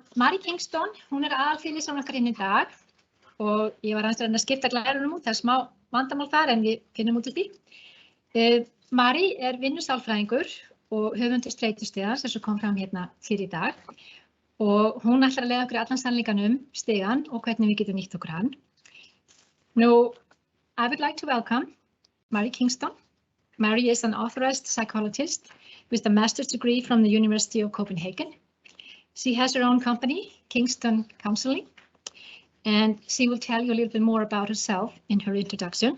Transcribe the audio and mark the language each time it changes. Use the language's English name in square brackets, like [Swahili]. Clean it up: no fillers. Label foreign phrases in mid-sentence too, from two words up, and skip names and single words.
[Icelandic] Marie Kingston, hún er aðalfyrirlesari okkar inn í dag og ég var aðeins að skipta glærunum út, það er smá vandamál þar en við finnum út úr því. Marie er vinnusálfræðingur og höfundur Streitustigans eins og kom fram hérna fyrir í dag og hún ætlar að leiða okkur allan sannleikann stigann og hvernig við getum nýtt okkur hann. [English] Now, I would like to welcome Marie Kingston. Marie is an authorized psychologist with a master's degree from the University of Copenhagen. She has her own company, Kingston Consulting, and she will tell you a little bit more about herself in her introduction.